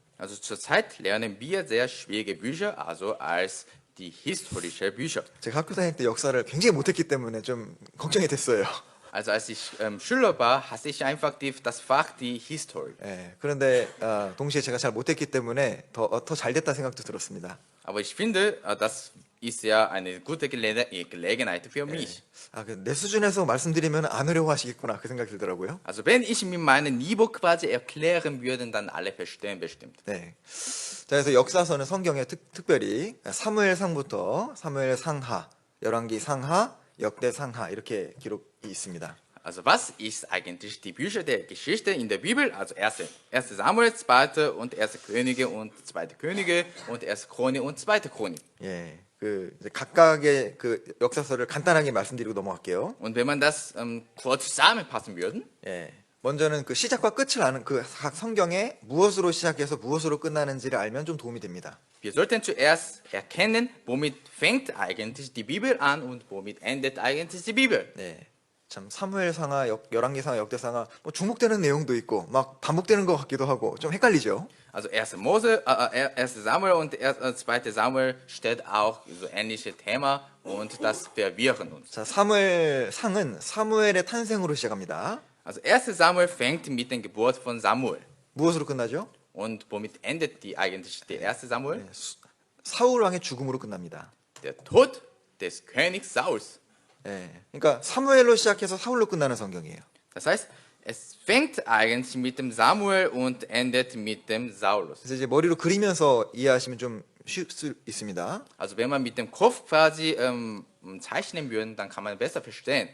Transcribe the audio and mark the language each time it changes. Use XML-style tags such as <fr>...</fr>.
<de>Also zurzeit lernen wir sehr schwierige Bücher, also als die historische Bücher.</de> <ko>제가 학교 다닐 때 역사를 굉장히 못했기 때문에 좀 걱정이 됐어요.</ko> <de>Also als ich Schüler war, hatte ich einfach das Fach die History.</de> <ko>예, 그런데 동시에 제가 잘 못했기 때문에 더 잘 됐다 생각도 들었습니다.</ko> <de>Aber ich finde, das ist ja eine gute Gelegenheit für mich.</de> <ko>내 수준에서 말씀드리면 안 어려워하시겠구나 그 생각이 들더라고요.</ko> <de>Also wenn ich mit meinem Niveau quasi erklären würde, dann alle verstehen bestimmt.</de> <ko>네. 자, 그래서 역사서는 성경에 특별히 사무엘상부터 사무엘 상하, 열왕기 상하, 역대 상하 이렇게 기록이 있습니다.</ko> <de>Also was ist eigentlich die Bücher der Geschichte in der Bibel? Also 1. Samuel, 2. und 1. Könige und 2. Könige und 1. Chronik und 2. Chronik.</de> <ko>예, 그 이제 각각의 그 역사서를 간단하게 말씀드리고 넘어갈게요.</ko> <de>Und wenn man das kurz zusammenfassen würde,</de> <ko>예, 먼저는 그 시작과 끝을 아는 그 각 성경에 무엇으로 시작해서 무엇으로 끝나는지를 알면 좀 도움이 됩니다.</ko> <de>wir sollten zuerst erkennen, womit fängt eigentlich die Bibel an und womit endet eigentlich die Bibel.</de> <ko>네, 참 사무엘상하, 열왕기상하, 역대상하 뭐 중복되는 내용도 있고 막 반복되는 것 같기도 하고 좀 헷갈리죠.</ko> <de>Also 1. Samuel und 2. Samuel steht auch so ähnliche Thema und das verwirren uns.</de> <ko>자, 사무엘상은 사무엘의 탄생으로 시작합니다.</ko> <de>Also 1. Samuel fängt mit der Geburt von Samuel.</de> <ko>무엇으로 끝나죠?</ko> <de>Und womit endet die eigentlich der 1. Samuel?</de> <ko>사울 왕의 죽음으로 끝납니다.</ko> <de>Der Tod des Königs Sauls.</de> <ko>예, 그러니까 사무엘로 시작해서 사울로 끝나는 성경이에요.</ko> <de>Das heißt, es fängt eigentlich mit dem Samuel und endet mit dem Saulus.</de> <ko>그래서 이제 머리로 그리면서 이해하시면 좀 쉬울 수 있습니다.</ko> <de>Also wenn man mit dem Kopf quasi zeichnen würde, dann kann man besser verstehen.</de>